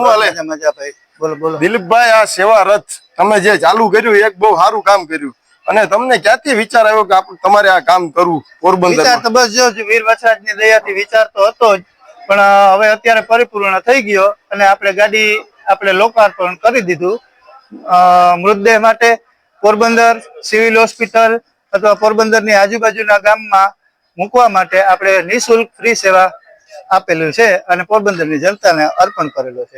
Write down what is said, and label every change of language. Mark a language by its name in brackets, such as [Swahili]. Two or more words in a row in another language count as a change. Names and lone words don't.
[Gujarati] શું હાલે? મજા ભાઈ, બોલો બોલો। દિલીપ ભાઈ, આ સેવા રથ તમે જે ચાલુ કર્યું એક બહુ સારું કામ કર્યું અને તમને ક્યાંથી વિચાર આવ્યો કે આપણે તમારે આ કામ કરવું પોરબંદર? વિચાર તો બસ જો વીર વછરાજની દયાથી વિચાર તો હતો જ, પણ હવે અત્યારે પરિપૂર્ણ થઈ ગયો અને આપણે ગાડી આપણે લોકાર્પણ કરી દીધું। મૃતદેહ માટે પોરબંદર સિવિલ હોસ્પિટલ અથવા પોરબંદરની આજુબાજુના ગામમાં મૂકવા માટે આપણે નિઃશુલ્ક ફ્રી સેવા આપેલું છે અને પોરબંદરની જનતાને અર્પણ કરેલો છે।